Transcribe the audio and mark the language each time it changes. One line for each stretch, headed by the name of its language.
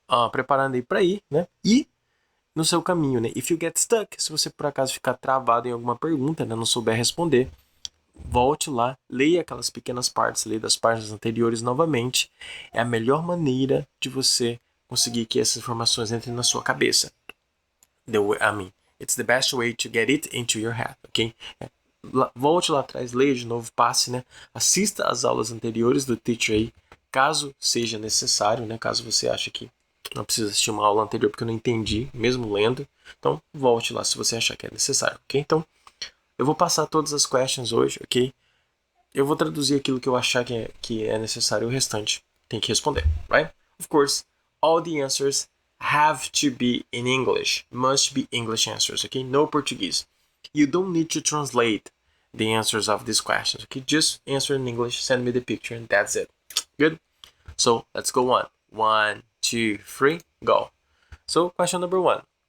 Portuguese: Preparando aí para ir, né? E no seu caminho, né?
English: If you get stuck,
Portuguese: se você por acaso ficar travado em alguma pergunta, né? Não souber responder, volte lá, leia aquelas pequenas partes, leia das páginas anteriores novamente. É a melhor maneira de você conseguir que essas informações entrem na sua cabeça.
English: It's the best way to get it into your head, ok?
Portuguese: Volte lá atrás, leia de novo, passe, né? Assista às aulas anteriores do Teacher aí, caso seja necessário, né? Caso você ache que não precisa assistir uma aula anterior porque eu não entendi, mesmo lendo. Então, volte lá se você achar que é necessário, ok? Então, eu vou passar todas as questions hoje, ok? Eu vou traduzir aquilo que eu achar que é necessário, o restante tem que responder, right?
English: Of course, all the answers have to be in English, must be English answers, okay? No Portuguese. You don't need to translate the answers of these questions, okay? Just answer in English, send me the picture, and that's it. Good? So let's go on. 1, 2, 3, go. So question number 1.